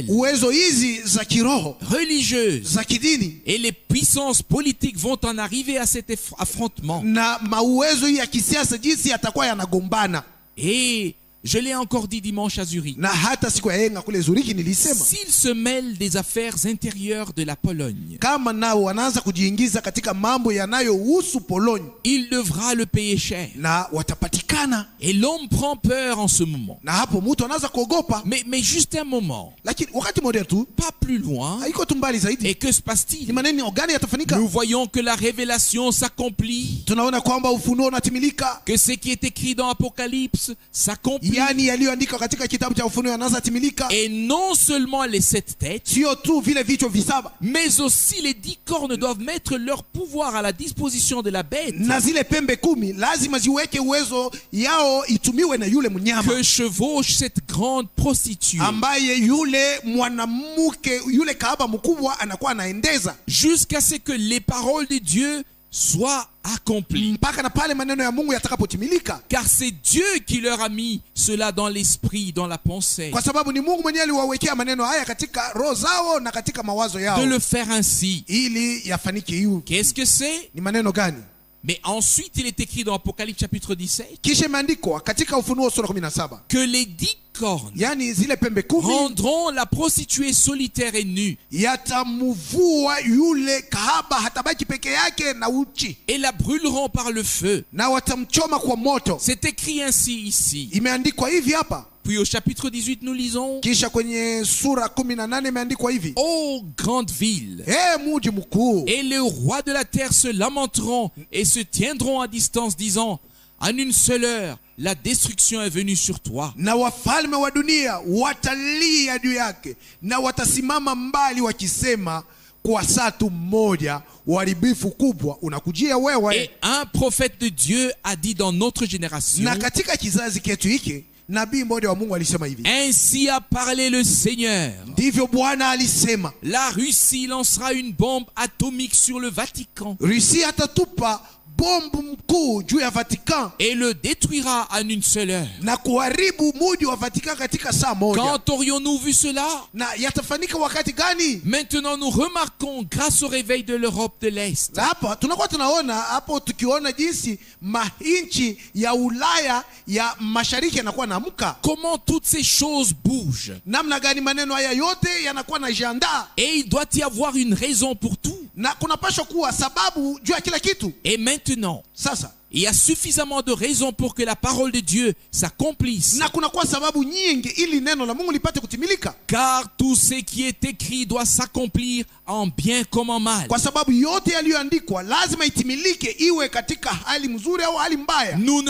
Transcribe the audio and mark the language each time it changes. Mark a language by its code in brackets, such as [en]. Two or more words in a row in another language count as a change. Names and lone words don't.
[sw] uwezo hizi za kiroho, [fr] religieuses [sw] za kidini [fr] et les puissances politiques vont en arriver à cet affrontement. [sw] na mauwezo hii ya kisiasa, jinsi yatakuwa yanagombana. [fr] Et je l'ai encore dit dimanche à Zurich, [sw] Na hata siku ya yenga kule Zuriki nilisema [fr] s'ils se mêlent des affaires intérieures de la Pologne, [sw] kama nao wanaanza kujiingiza katika mambo yanayohusu Polonye, [fr] il devra le payer cher. [sw] na watapatikana. [fr] Et l'homme prend peur en ce moment. [sw] Na hapo mtu anaanza kuogopa, [fr] Mais juste un moment, [sw] lakini wakati mmoja tu, [fr] pas plus loin. [sw] haiko tu mbali zaidi, [fr] Et que se [sw] ni [fr] passe-t-il? [sw] maneno gani yatafanyika? [fr] Nous voyons que la révélation s'accomplit, [sw] Tunaona kwamba ufunuo unatimilika, [fr] que ce qui est écrit dans Apocalypse s'accomplit. [sw] yani yaliyoandikwa katika kitabu cha Ufunuo yanaanza timilika. [fr] Et non seulement les 7 têtes, [sw] Sio tu vile vichwa visaba, [fr] mais aussi les 10 cornes doivent mettre leur pouvoir à la disposition de la bête. [sw] na zile pembe 10 lazima ziweke uwezo yao itumiwe na yule mnyama [fr] Que chevauche cette grande prostituée, [sw] ambaye yule mwanamke, yule kahaba mkubwa anakuwa anaendeza, [fr] jusqu'à ce que les paroles de Dieu soit accompli. [sw] mpaka na pale maneno ya Mungu yatakapotimilika, [fr] Car c'est Dieu qui leur a mis cela dans l'esprit, dans la pensée, [sw] kwa sababu ni Mungu mwenyewe aliwawekea maneno haya katika roho zao na katika mawazo yao [fr] de le faire ainsi. [sw] ili yafanike hiyo. [fr] Qu'est-ce que c'est? [sw] Ni maneno gani? [fr] Mais ensuite, il est écrit dans Apocalypse chapitre 17 [sw] Kisha imeandikwa katika Ufunuo sura 17, [fr] que les 10 cornes [sw] yani zile pembe 10 [fr] rendront la prostituée solitaire et nue [sw] yatamuvua yule kahaba, hatabaki peke yake na uchi, [fr] et la brûleront par le feu. [sw] na watamchoma kwa moto. [fr] C'est écrit ainsi ici. [sw] Imeandikwa hivi hapa. [fr] Puis au chapitre 18, nous lisons: [sw] Kisha kwenye sura 18 imeandikwa hivi: [fr] Ô grande ville, [sw] muji mkuu, [fr] et les rois de la terre se lamenteront et se tiendront à distance, disant: en une seule heure, la destruction est venue sur toi. [sw] na wafalme wa dunia watalia juu yake na watasimama mbali wakisema, kwa saa tu mmoja uharibifu kubwa unakujia [fr] Et [sw] wewe. [fr] un prophète de Dieu a dit dans notre génération: [sw] Na katika kizazi chetu hiki nabii mmoja wa Mungu alisema hivi: [fr] ainsi a parlé le Seigneur. [sw] ndivyo Bwana alisema, [fr] La Russie lancera une bombe atomique sur le Vatican [sw] Rusi atatupa bombu mkuu juu ya Vatican [fr] et le détruira en une seule heure. [sw] na kuharibu muji wa Vatican katika saa moja. [fr] Quand aurions-nous vu cela? [sw] Na yatafanyika wakati gani? [fr] Maintenant, nous remarquons, grâce au réveil de l'Europe de l'Est, [sw] Na hapa tunakuwa tunaona hapo, tukiona jinsi mainchi ya Ulaya ya mashariki yanakuwa naamka, [fr] comment toutes ces choses bougent. [sw] namna gani maneno haya yote yanakuwa na jiandaa, [fr] Et il doit y avoir une raison pour tout. [sw] na kunapaswa kuwa sababu juu ya kila kitu. [fr] Et maintenant, [sw] Sasa [fr] il y a suffisamment de raisons pour que la parole de Dieu s'accomplisse. [sw] na kunakuwa sababu nyingi ili neno la Mungu lipate kutimilika, [fr] Car tout ce qui est écrit doit s'accomplir en bien comme en mal. [sw] kwa sababu yote yaliyoandikwa lazima itimilike, iwe katika hali mzuri au hali mbaya. [fr] Nous ne